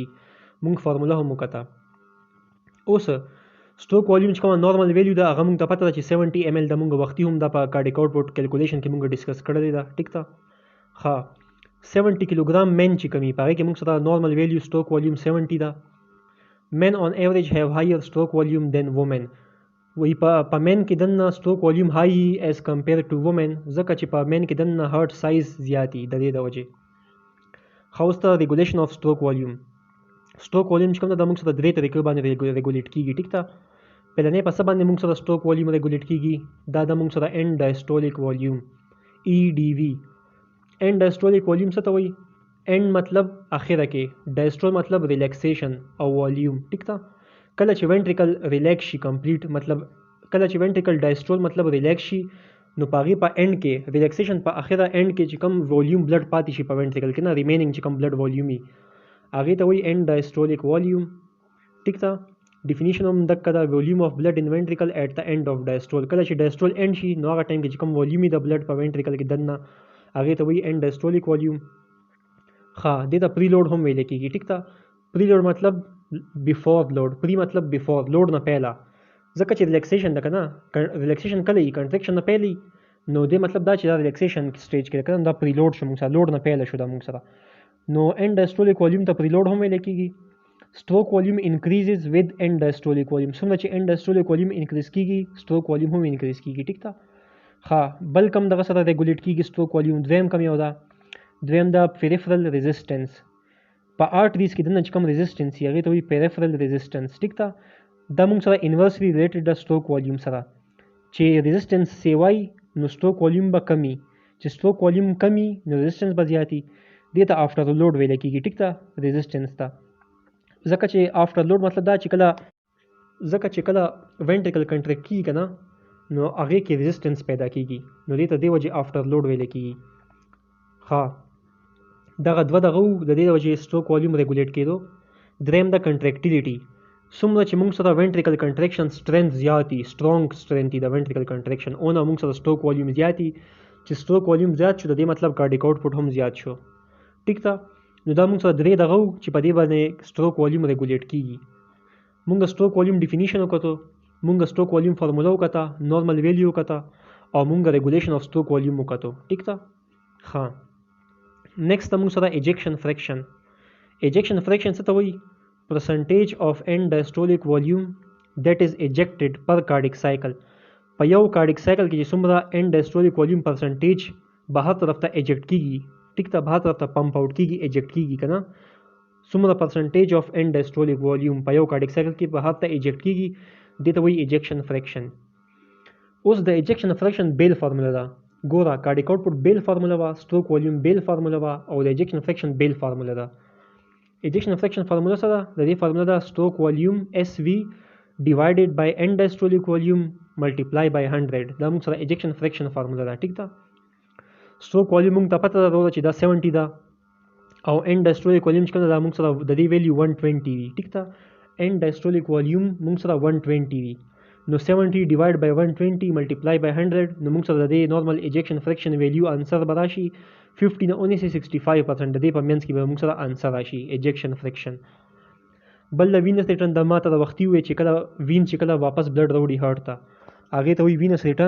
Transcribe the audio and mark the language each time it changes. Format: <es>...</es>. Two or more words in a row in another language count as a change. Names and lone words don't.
<ps>موږ فارمولا هم وکړه. اوس</ps> <en>stroke volume</en> <ps>چې کومه</ps> <en>normal value</en> <ps>ده هغه موږ ته پته ده چې 70 ایم ایل د موږ وختي هم د په</ps> <en>cardiac output calculation</en> <ps>کې موږ ډیسکس کړی ده. ټیک ده، ها 70</ps> <en>kilogram man</en> <ps>چې کمی په هغه کې موږ سره</ps> <en>normal value stroke volume</en> <ps>70 ده.</ps> <en>Men on average have higher stroke volume than women.</en> <ps>وی په مین کې دنه</ps> <en>stroke volume high is compare to women</en> <ps>ځکه چې په مین کې دنه</ps> <en>heart size</en> <ps>زیاتی د دې د وجې. خوسته</ps> <en>regulation of stroke volume. stroke volume</en> <ps>چې کوم د موږ سره درې طریقې باندې ریګولیټ کیږي. ټیک ده. پلنې په څه باندې موږ سره</ps> <en>stroke volume regulate</en> <ps>کیږي؟ دا د موږ سره</ps> <en>end diastolic volume EDV. end diastolic volume</en> <ps>څه ته وایي؟ end مطلب اخره کې، diastole مطلب ریلیکسیشن او والیوم. ټیک ده. کله چې ventricle ریلیکس شي کمپلیټ، مطلب کله چې</ps> <en>ventricle diastole</en> <ps>مطلب ریلیکس شي، نو پاغي په end کې ریلیکسیشن په اخره end کې چې کوم والیوم بلډ پاتې شي په ventricle کې نه، ریمینینګ چې کوم</ps> <en>blood volume</en> <ps>وي هغه ته وایي</ps> <en>end diastolic volume.</en> <ps>ټیک ده. ډیفینیشن هم دغه دا</ps> <en>volume of blood in ventricle at the end of diastole.</en> <ps>کله چې diastole end شي نو هغه ټایم کې چې کوم والیوم د بلډ په ventricle کې دننه هغه ته وایي</ps> <en>end diastolic volume.</en> <ps>ها دې ته</ps> <en>pre load</en> <ps>هم ویل کېږي. ټیک ده.</ps> <en>pre load</en> <ps>مطلب</ps> <en>before load,</en> <ps>پری مطلب</ps> <en>before load</en> <ps>نه پهلا، ځکه چې ریلیکسیشن ده کنه، ریلیکسیشن کله ای کنټریکشن نه پهلی، نو دې مطلب دا چې دا</ps> <en>relaxation stage</en> <ps>کې کنه دا</ps> <en>pre load</en> <ps>شو، موږ سره لوډ نه پهلا شو دا موږ سره، نو</ps> <en>end diastolic volume</en> <ps>ته</ps> <en>pre load</en> <ps>هم ویل کېږي.</ps> <en>stroke volume increases with end diastolic volume.</en> <ps>څومره چې</ps> <en>end diastolic volume increase</en> <ps>کیږي</ps> <en>stroke volume</en> <ps>هم increase کیږي. ټیک ده. ها بل کم دغه سره ریګولیټ کیږي</ps> <en>stroke volume.</en> <ps>دویم کم یو ده، دویم دا</ps> <en>peripheral resistance.</en> <ps>په arteries کې دنه چې کوم resistance یې هغه ته وایي</ps> <en>peripheral resistance.</en> <ps>ټیک ده. دا موږ سره</ps> <en>inversely related</en> <ps>ده</ps> <en>stroke volume</en> <ps>سره، چې resistance سیوای نو</ps> <en>stroke volume</en> <ps>به کمی، چې</ps> <en>stroke volume</en> <ps>کمی نو resistance به زیاتی. دې ته</ps> <en>after load</en> <ps>ویل کیږي. ټیک ده. resistance ته ځکه چې</ps> <en>after load</en> <ps>مطلب دا چې کله</ps> <en>ventricle contract</en> <ps>کیږي کنه نو هغه کې resistance پیدا کیږي، نو دې ته دی وجه</ps> <en>after load</en> <ps>ویل کیږي. ها دغه د دې وجه</ps> <en>stroke volume</en> <ps>ریګولیټ کېدو. دریم د contractility. څومره چې موږ سره</ps> <en>ventricle contraction strength</en> <ps>زیاتی،</ps> <en>strong strength</en> <ps>د</ps> <en>ventricle contraction</en> <ps>اونه موږ سره</ps> <en>stroke volume</en> <ps>زیاتی، چې</ps> <en>stroke volume</en> <ps>زیات شو د دې مطلب</ps> <en>cardiac output</en> <ps>هم زیات شو. ټیک ده. نو دا موږ سره درې دغه چې په دې باندې</ps> <en>stroke volume</en> <ps>ریګولیټ کیږي. موږ</ps> <en>stroke volume</en> <ps>ډیفینیشن وکړو، موږ</ps> <en>stroke volume</en> <ps>فارمولا وکړه،</ps> <en>normal value</en> <ps>وکړه، او موږ</ps> <en>regulation of stroke volume</en> <ps>وکړو. ټیک ده. ها نیکسٹ موږ سره</ps> <en>ejection fraction. ejection fraction</en> <ps>څه ته وایي؟</ps> <en>percentage of end diastolic volume that is ejected per cardiac cycle.</en> <ps>په یو</ps> <en>cardiac cycle</en> <ps>کې چې څومره</ps> <en>end diastolic volume percentage</en> <ps>بهر طرف ته ایجکټ کیږي. ټیک ته. بهر طرف ته</ps> <en>pump out</en> <ps>کیږي، ایجکټ کیږي کنه، څومره</ps> <en>percentage of end diastolic volume</en> <ps>په یو</ps> <en>cardiac cycle</en> <ps>کې بهر ته ایجکټ کیږي، دې ته وایي</ps> <en>ejection fraction.</en> <ps>اوس د</ps> <en>ejection fraction</en> <ps>بیل فارمولا ده. ګوره</ps> <en>cardiac output</en> <ps>بیل فارمولا وا،</ps> <en>stroke volume</en> <ps>بیل فارمولا وا، او د</ps> <en>ejection fraction</en> <ps>بیل فارمولا ده.</ps> <en>ejection fraction</en> <ps>فارمولا سره د دې فارمولا ده</ps> <en>stroke volume SV divided by end diastolic volume multiply by 100.</en> <ps>دا موږ سره</ps> <en>ejection fraction</en> <ps>فارمولا ده. ټیک ده.</ps> <en>stroke volume</en> <ps>موږ ته پته ده چې دا 70 ده، او</ps> <en>end diastolic volume</en> <ps>چې کوم دا موږ سره د دې ویلیو 120 وي. ټیک ده.</ps> <en>end diastolic volume</en> <ps>موږ سره 120 وي، نو 70</ps> <en>divide by</en> <ps>120</ps> <en>multiply by</en> <ps>100، نو موږ سره د دې</ps> <en>normal ejection fraction value answer</en> <ps>به راشي 50 نه 65%. د دې په منځ کې به موږ سره انسر راشي</ps> <en>ejection fraction.</en> <ps>بل د</ps> <en>venous return</en> <ps>د ماته د وختي وي چې کله وین چې کله واپس بلډ راوړي هارت ته، هغه ته وی</ps> <en>venous return.</en>